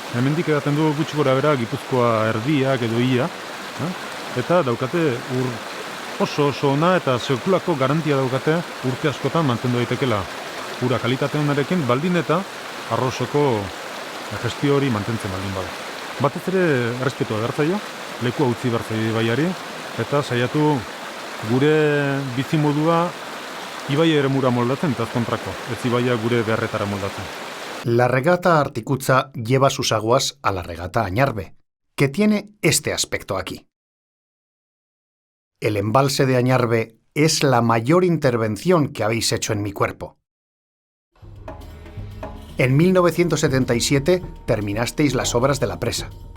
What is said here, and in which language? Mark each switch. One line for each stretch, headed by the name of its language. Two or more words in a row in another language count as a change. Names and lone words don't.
Basque: Hemendik edaten du gutxi gora bera Gipuzkoa erdiak edo ia, eta daukate ur oso ona eta sekulako garantia daukate urte askotan mantendu daitekela ura kalitate onarekin baldin eta arrosoko gestio hori mantentzen baldin bada. Batez ere errespetua bertzaio, leku utzi bertzaio ibaiari eta saiatu gure bizimodua ibai eremura moldatzen eta kontrako, ez ibaia gure beharretara moldatzen.
Spanish: La regata Articuza lleva sus aguas a la regata Añarbe, que tiene este aspecto aquí. El embalse de Añarbe es la mayor intervención que habéis hecho en mi cuerpo. En 1977 terminasteis las obras de la presa.